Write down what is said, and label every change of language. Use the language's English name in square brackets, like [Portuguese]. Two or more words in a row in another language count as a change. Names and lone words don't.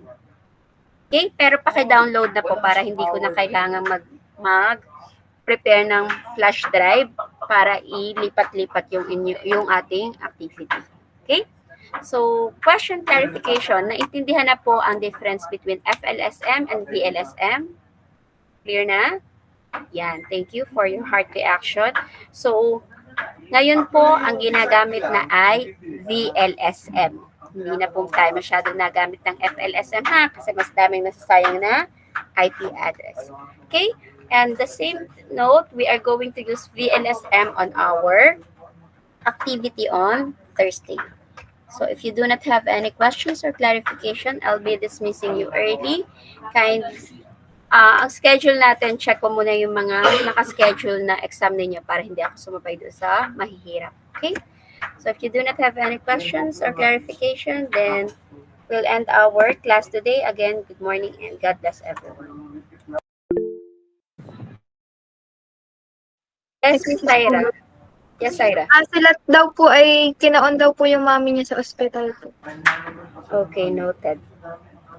[Filipino] Okay? Pero paki-download na po para hindi ko na kailangan mag-prepare ng [English] flash drive [Filipino] para ilipat-lipat yung ating activity. Okay? [English] So, question clarification. [Filipino] Naintindihan na po ang [English] difference between FLSM and VLSM? [Filipino] Clear na? Yan. [English] Thank you for your heart reaction. [Filipino] So, ngayon po, ang ginagamit na ay VLSM. Hindi na po tayo masyado nagamit ng FLSM ha, kasi mas daming nasasayang na IP address. Okay? [English] And the same note, we are going to use VLSM on our activity on Thursday. So if you do not have any questions or clarification, I'll be dismissing you early. [Filipino] Ang schedule natin, check ko muna yung mga nakaschedule na exam ninyo para hindi ako sumabay doon sa mahihirap. Okay? [English] So if you do not have any questions or clarification, then we'll end our class today. Again, good morning and God bless everyone. Yes, Miss Syra. Yes, Syra. [Filipino] Sila daw po ay kinaon daw po yung mami niya sa ospital po. [English] Okay, noted.